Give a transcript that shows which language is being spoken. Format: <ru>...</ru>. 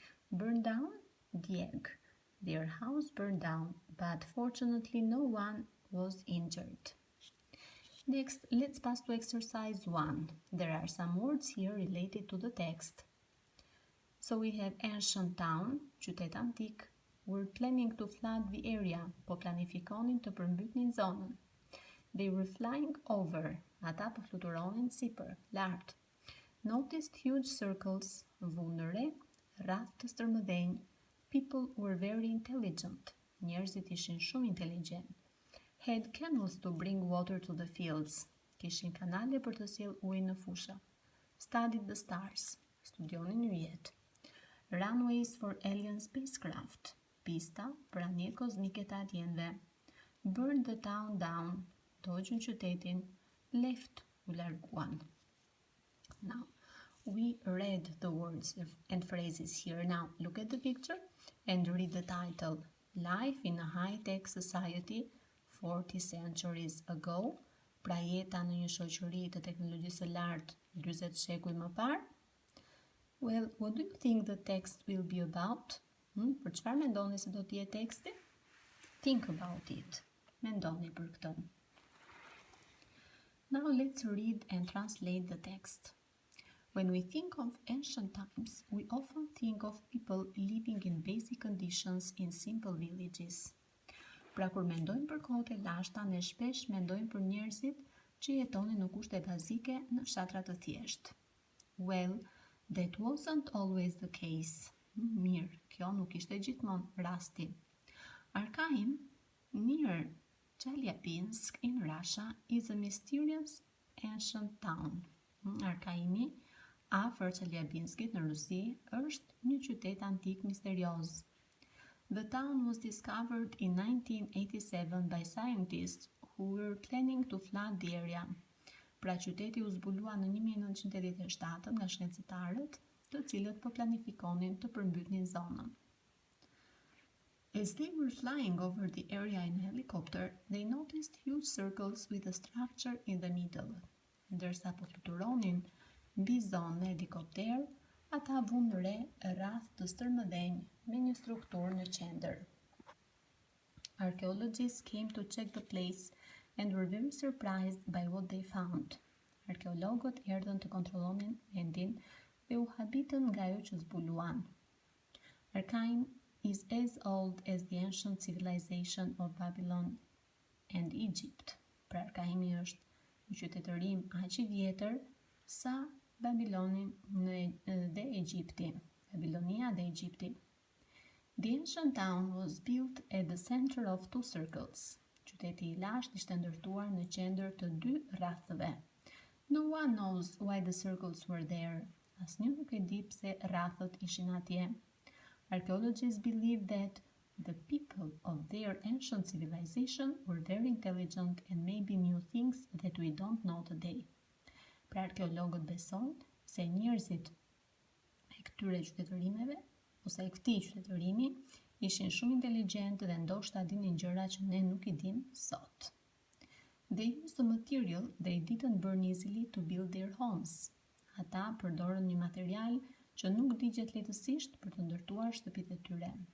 <en>Burn down, djeg. Their house burned down, but fortunately no one was injured. Next, let's pass to exercise 1. There are some words here related to the text. So we have ancient town,</en> <sq>qytet antik.</sq> <en>We're planning to flood the area,</en> <sq>po planifikonin të përmbytnin zonën.</sq> <en>They were flying over,</en> <sq>ata po fluturonin sipër, lart.</sq> <en>Noticed huge circles,</en> <sq>vunëre, rreth të stërmëdhenj.</sq> <en>People were very intelligent,</en> <sq>njerëzit ishin shumë inteligjent.</sq> <en>Had canals to bring water to the fields,</en> <sq>kishin kanale për të sjell ujë në fusha.</sq> <en>Studied the stars,</en> <sq>studionin yjet.</sq> <en>Runways for alien spacecraft,</en> <sq>pista për anije kozmike të alienëve.</sq> <en>Burned the town down,</en> <sq>dogjën qytetin.</sq> <en>Left,</en> <sq>u larguan.</sq> <en>Now, We read the words and phrases here. Now look at the picture and read the title. Life in a High-Tech Society 40 Centuries Ago.</en> <sq>Pra jeta në një shoqëri të teknologjisë së lartë 40 shekuj më parë.</sq> <en>Well, what do you think the text will be about?</en> <sq>Për çfarë mendoni se do të jetë teksti?</sq> <en>Think about it.</en> <sq>Mendoni për këtë.</sq> <en>Now let's read and translate the text. When we think of ancient times, we often think of people living in basic conditions in simple villages.</en> <sq>Pra kur mendojmë për kohët e lashta, ne shpesh mendojmë për njerëzit që jetonin në kushte bazike në fshatra të thjeshtë.</sq> <en>Well, that wasn't always the case.</en> <sq>Mirë, kjo nuk ishte gjithmonë rasti.</sq> <en>Arkaim, near Chelyabinsk in Russia, is a mysterious ancient town.</en> <sq>Arkaimi, afër Chelyabinskit në Rusi, është një qytet antik misterioz.</sq> <en>The town was discovered in 1987 by scientists who were planning to flood the area.</en> <sq>Pra qyteti u zbulua në 1987 nga shkencëtarët, të cilët po planifikonin të përmbytnin zonën.</sq> <en>As they were flying over the area in a helicopter, they noticed huge circles with a structure in the middle.</en> <sq>Ndërsa po fluturonin mbi zonë në helikopter, ata vënë re rreth të stërmëdhenj me një strukturë në qendër.</sq> <en>Archaeologists came to check the place and were very surprised by what they found.</en> <sq>Arkeologët erdhën të kontrollonin vendin dhe u habitën nga ajo që zbuluan.</sq> <en>Arkaim is as old as the ancient civilization of Babylon and Egypt.</en> <sq>Pra Arkaimi është një qytetërim aq i vjetër sa Babilonin dhe Egjipti. Babilonia dhe Egjipti.</sq> <en>The ancient town was built at the center of two circles.</en> <sq>Qyteti i lashtë ishte ndërtuar në qendër të dy rrethëve.</sq> <en>No one knows why the circles were there.</en> <sq>Asnjë nuk e di pse rrethët ishin atje.</sq> <en>Archaeologists believe that the people of their ancient civilization were very intelligent and maybe knew things that we don't know today.</en> <sq>Pra arkeologët besojnë se njerëzit e këtyre qytetërimeve ose e këtij qytetërimi ishin shumë inteligjent dhe ndoshta dinin gjëra që ne nuk i dim sot.</sq> <en>They used the material they didn't burn easily to build their homes.</en> <sq>Ata përdorën një material që nuk digjet lehtësisht për të ndërtuar shtëpitë e tyre.</sq>